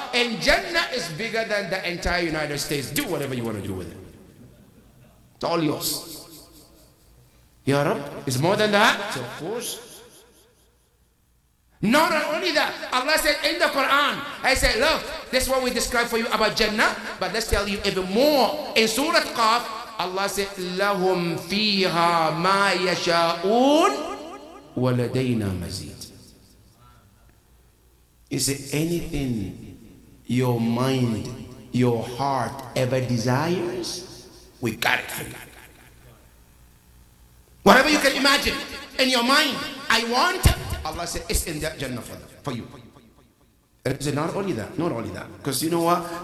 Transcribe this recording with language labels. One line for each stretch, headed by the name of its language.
English: And Jannah is bigger than the entire United States. Do whatever you want to do with it. It's all yours. Ya Rab, it's more than that. So of course. Not only that, Allah said in the Quran, I said, look, this is what we describe for you about Jannah, but let's tell you even more. In Surah Qaf, Allah said,
Arabic: لَهُمْ فِيهَا مَا يَشَاءُونَ وَلَدَيْنَا مَزِيدٌ.
English: Is it anything your mind, your heart ever desires? We got it for you. Whatever you can imagine in your mind, I want it. Allah said, it's in that Jannah for you. And he said, not only that. Because you know what?